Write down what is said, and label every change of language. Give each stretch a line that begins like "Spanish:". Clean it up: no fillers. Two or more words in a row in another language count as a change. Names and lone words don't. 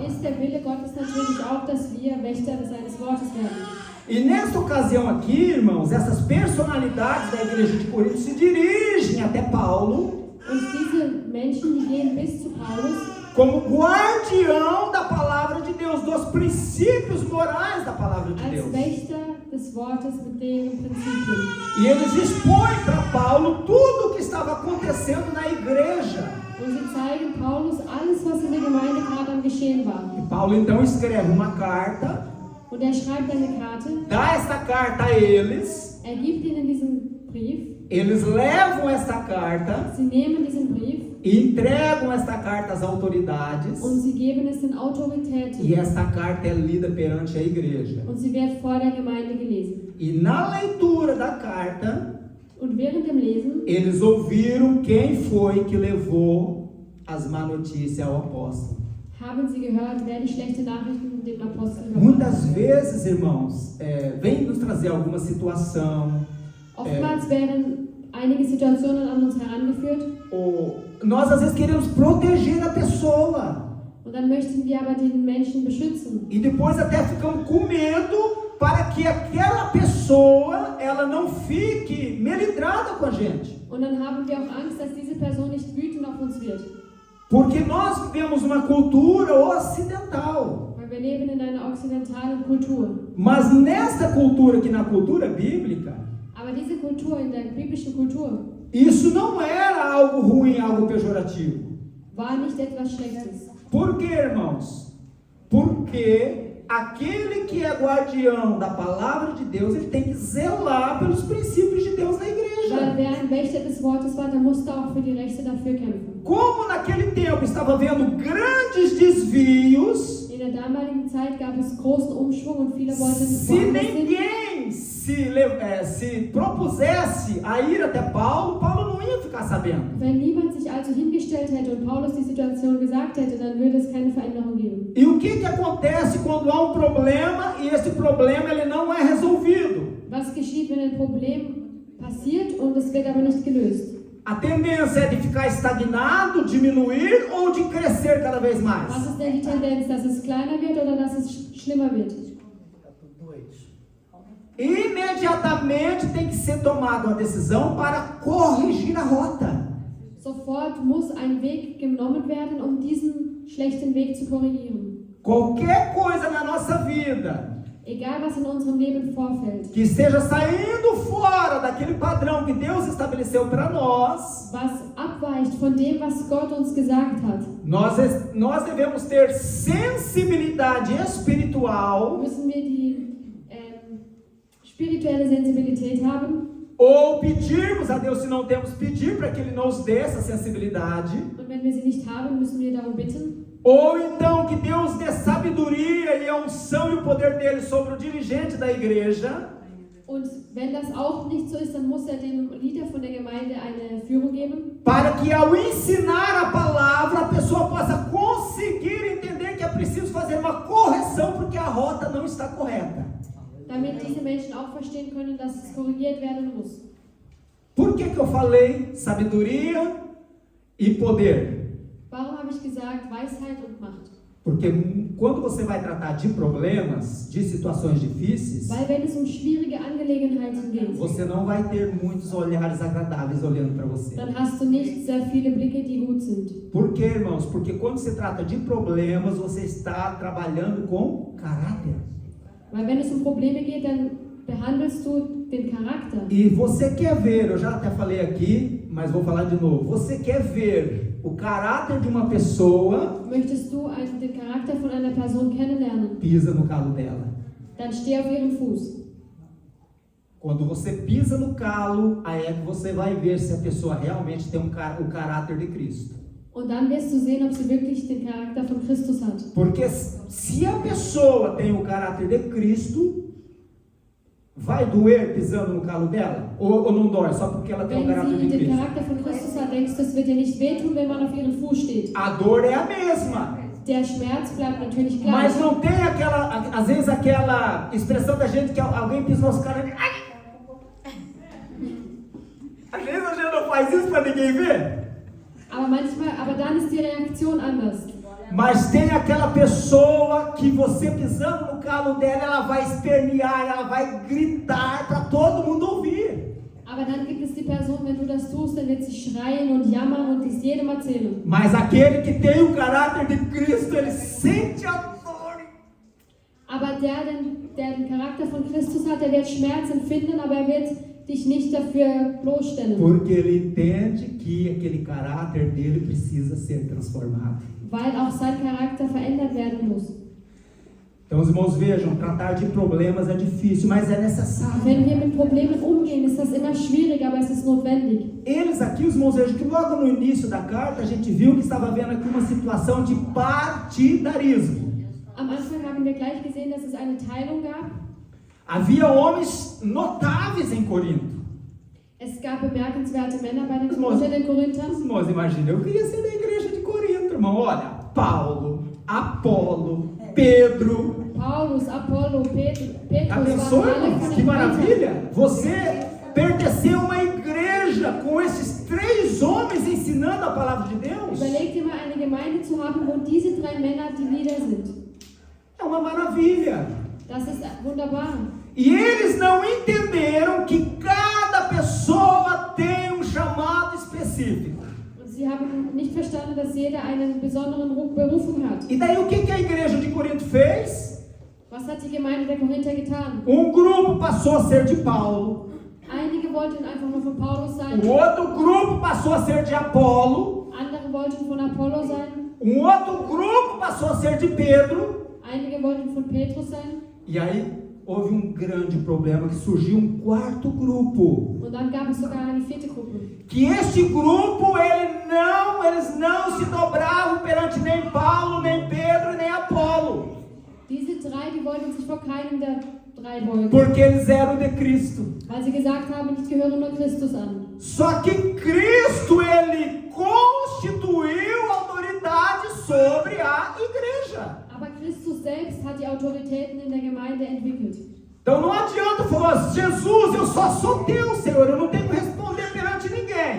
German: ist der Wille Gottes natürlich auch, dass wir Wächter seines Wortes werden.
Portuguese: E nesta ocasião aqui, irmãos, essas personalidades da igreja de Corinto se dirigem até Paulo
German: Und diese Menschen, die gehen bis zu Paulus
Portuguese: como guardião da palavra de Deus, dos princípios morais da palavra de
German: als
Portuguese: Deus.
German: Wächter des Wortes mit deren Prinzipien.
Portuguese: E eles expõem para Paulo tudo o que estava acontecendo na igreja.
German: Und sie zeigen Paulus alles, was in der Gemeinde gerade am Geschehen war.
Portuguese: E Paulo então escreve uma carta,
German: Und er schreibt eine Karte,
Portuguese: dá essa carta a eles,
German: er gibt ihnen diesen Brief,
Portuguese: eles levam essa carta
German: sie nehmen diesen Brief
Portuguese: e entregam esta carta às autoridades,
German: und sie geben es den Autoritäten.
Portuguese: e esta carta é lida perante a igreja.
German: Und sie wird vor der Gemeinde gelesen.
Portuguese: E na leitura da carta,
German: Und während dem Lesen
Portuguese: eles ouviram quem foi que levou as má notícias ao apóstolo.
German: haben sie gehört, wer die schlechte Nachrichten dem Apostel
Portuguese: Muitas
German: überbracht hat.
Portuguese: vezes, irmãos, vem nos trazer alguma situação,
German: Oftmals werden einige Situationen an uns herangeführt
Portuguese: ou nós às vezes queremos proteger a pessoa,
German: und dann möchten wir aber den Menschen beschützen.
Portuguese: e depois até ficamos com medo para que aquela pessoa ela não fique melidrada com a gente.
German: Und dann haben wir auch Angst, dass diese Person nicht wütend auf uns wird.
Portuguese: Porque nós vivemos uma cultura ocidental.
German: Weil wir leben in einer okzidentalen Kultur.
Portuguese: Mas nesta cultura, que na cultura bíblica,
German: Aber diese Kultur, in der biblischen Kultur,
Portuguese: isso não era algo ruim, algo pejorativo.
German: war nicht etwas Schlechtes.
Portuguese: Por quê, irmãos? Porque aquele que é guardião da palavra de Deus, ele tem que zelar pelos princípios de Deus na
German: Weil
Portuguese: igreja.
German: wer ein Wächter des Wortes war, der musste auch für die Rechte dafür kämpfen.
Portuguese: Como naquele tempo estava havendo grandes desvios,
German: In der damaligen Zeit gab es großen Umschwung und viele wollten
Portuguese: se
German: woanders hin.
Portuguese: ninguém se propusesse a ir até Paulo, Paulo não ia ficar sabendo.
German: Wenn niemand sich also hingestellt hätte und Paulus die Situation gesagt hätte, dann würde es keine Veränderung geben.
Portuguese: E o que acontece quando há um problema e esse problema ele não é resolvido?
German: Was geschieht, wenn ein Problem passiert und es wird aber nicht gelöst?
Portuguese: A tendência é de ficar estagnado, diminuir ou de crescer cada vez mais?
German: Was ist denn die Tendenz, dass es kleiner wird oder dass es schlimmer wird?
Portuguese: Imediatamente tem que ser tomada uma decisão para corrigir a rota.
German: Sofort muss ein Weg genommen werden, um diesen schlechten Weg zu korrigieren.
Portuguese: Qualquer coisa na nossa vida
German: Egal was in unserem Leben vorfällt,
Portuguese: que esteja saindo fora daquele padrão que Deus estabeleceu para nós,
German: was abweicht von dem, was Gott uns gesagt hat,
Portuguese: nós devemos ter sensibilidade espiritual
German: müssen wir die spirituelle Sensibilität haben.
Portuguese: ou pedirmos a Deus, se não temos, pedir para que Ele nos dê essa sensibilidade.
German: Und wenn wir sie nicht haben, müssen wir darum bitten.
Portuguese: Ou então que Deus dê sabedoria e a unção e o poder dele sobre o dirigente da igreja,
German: Und wenn das auch nicht so ist, dann muss er dem Leader von der Gemeinde eine Führung geben,
Portuguese: para que ao ensinar a palavra a pessoa possa conseguir entender que é preciso fazer uma correção porque a rota não está correta.
German: damit diese Menschen auch verstehen können, dass es korrigiert werden muss.
Portuguese: Por que eu falei sabedoria e poder?
German: Warum habe ich gesagt Weisheit und Macht?
Portuguese: Porque quando você vai tratar de problemas, de situações difíceis,
German: Weil wenn es um schwierige Angelegenheiten geht,
Portuguese: você não vai ter muitos olhares agradáveis olhando para você.
German: dann hast du nicht sehr viele Blicke, die gut sind.
Portuguese: Por quê, irmãos? Porque quando se trata de problemas, você está trabalhando com caráter.
German: Weil wenn es um Probleme geht, dann behandelst du den Charakter.
Portuguese: E você quer ver, eu já até falei aqui, mas vou falar de novo. Você quer ver o caráter de uma pessoa,
German: Möchtest du den Charakter von einer Person kennenlernen,
Portuguese: pisa no calo dela.
German: dann steh auf ihren Fuß.
Portuguese: Quando você pisa no calo, aí é que você vai ver se a pessoa realmente tem o caráter de Cristo.
German: Und dann wirst du sehen, ob sie wirklich den Charakter von Christus hat.
Portuguese: Porque se a pessoa tem o caráter de Cristo, vai doer pisando no calo dela? Ou não dói, só porque ela tem o caráter
German: Wenn
Portuguese: de
German: sie den
Portuguese: Cristo?
German: Charakter von Christus hat, denkst du, es wird dir nicht wehtun, wenn man auf ihren Fuß steht.
Portuguese: A dor é a mesma.
German: Der Schmerz bleibt natürlich gleich.
Portuguese: Mas não tem às vezes aquela expressão da gente que alguém pisa nos caras e... Ai! Às vezes a gente não faz isso para ninguém ver.
German: Aber dann ist die Reaktion anders.
Portuguese: Mas tem aquela pessoa que você pisando no calo dela, ela vai espernear, ela vai gritar para todo mundo ouvir.
German: Aber Aber dann gibt es die Person, wenn du das tust, dann wird sie schreien und jammern und dies jedem erzählen.
Portuguese: Mas aquele que tem o caráter de Cristo, ele sente a dor.
German: Aber der den Charakter von Christus hat, der wird Schmerz empfinden, aber er wird dich nicht dafür bloßstellen.
Portuguese: Porque ele entende que aquele caráter dele precisa ser transformado.
German: Weil auch sein Charakter verändert werden muss.
Portuguese: Então, os irmãos, vejam, tratar de problemas é difícil, mas é necessário.
German: Wenn wir mit Problemen umgehen, ist das immer schwierig, aber es ist notwendig.
Portuguese: Eles aqui, os irmãos, vejam que logo no início da carta, a gente viu que estava havendo aqui uma situação de partidarismo.
German: Am Anfang haben wir gleich gesehen, dass es eine Teilung gab.
Portuguese: Havia homens notáveis em Corinto.
German: Es gab bemerkenswerte Männer
Portuguese: Os
German: unter den Korinthern.
Portuguese: irmãos, imagina, eu queria ser da igreja de Corinto, irmão. Olha, Paulo, Apolo, Pedro.
German: Paulus, Apollo, Petrus
Portuguese: Abençoe,
German: waren alle
Portuguese: irmãos,
German: von
Portuguese: que
German: den Korinthern.
Portuguese: maravilha! Você pertencer a uma igreja com esses 3 homens ensinando a palavra de Deus.
German: Überleg dir mal, eine Gemeinde zu haben, wo diese 3 Männer die Leader sind.
Portuguese: É uma maravilha.
German: Das ist wunderbar.
Portuguese: E eles não entenderam que cada pessoa tem um chamado específico.
German: Und sie haben nicht verstanden, dass jeder einen besonderen Berufung hat.
Portuguese: E daí o que a igreja de Corinto fez?
German: Was hat die Gemeinde der Korinther getan?
Portuguese: Um grupo passou a ser de Paulo,
German: Einige wollten einfach nur von Paulus sein,
Portuguese: o outro grupo passou a ser de Apolo,
German: andere wollten von Apollo sein,
Portuguese: um outro grupo passou a ser de Pedro.
German: einige wollten von Petrus sein.
Portuguese: E aí houve um grande problema, que surgiu um 4º grupo.
German: Und dann gab es sogar eine 4. Gruppe.
Portuguese: Que este grupo, eles não se dobravam perante nem Paulo, nem Pedro, nem Apolo.
German: Diese 3, die wollten sich vor keinem der 3 beugen,
Portuguese: Porque eles eram de Cristo.
German: weil sie gesagt haben, ich gehöre nur Christus an.
Portuguese: Só que Cristo, ele constituiu autoridade sobre a igreja.
German: Aber Christus selbst hat die Autoritäten in der Gemeinde entwickelt.
Portuguese: Então não adianta falar, Jesus, eu só sou teu, Senhor, eu não tenho que responder perante ninguém.